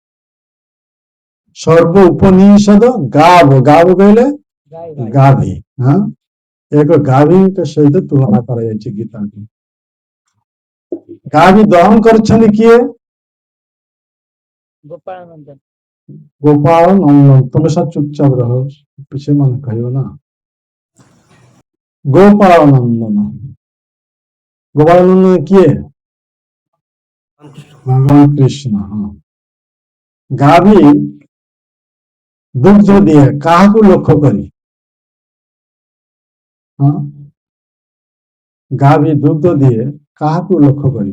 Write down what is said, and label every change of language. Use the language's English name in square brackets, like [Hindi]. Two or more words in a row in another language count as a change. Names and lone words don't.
[Odia] ସର୍ବ ଉପନିଷଦ ଗାବ। ଗାବ କହିଲେ ଗାଭୀ। ହଁ, ଏକ ଗାଭୀଙ୍କ ସହିତ ତୁଳନା କରାଯାଇଛି ଗୀତାକୁ। ଗାଭୀ ଦହନ କରିଛନ୍ତି କିଏ? ଗୋପାଳ ନନ୍ଦନ। ଗୋପାଳ ନନ୍ଦନ। [Hindi] ତମେ सब चुपचाप रहो, पीछे मन कहियो ना। [Odia] ଗୋପାଳ ନନ୍ଦନ। ଗୋପାଳ ନନ୍ଦନ କିଏ? ଭଗବାନ କୃଷ୍ଣ। ହଁ। ଗାଭୀ ଦୁଗ୍ଧ ଦିଏ କାହାକୁ ଲକ୍ଷ୍ୟ କରି? ହଁ, ଗାଭୀ ଦୁଗ୍ଧ ଦିଏ କାହାକୁ ଲକ୍ଷ୍ୟ କରି?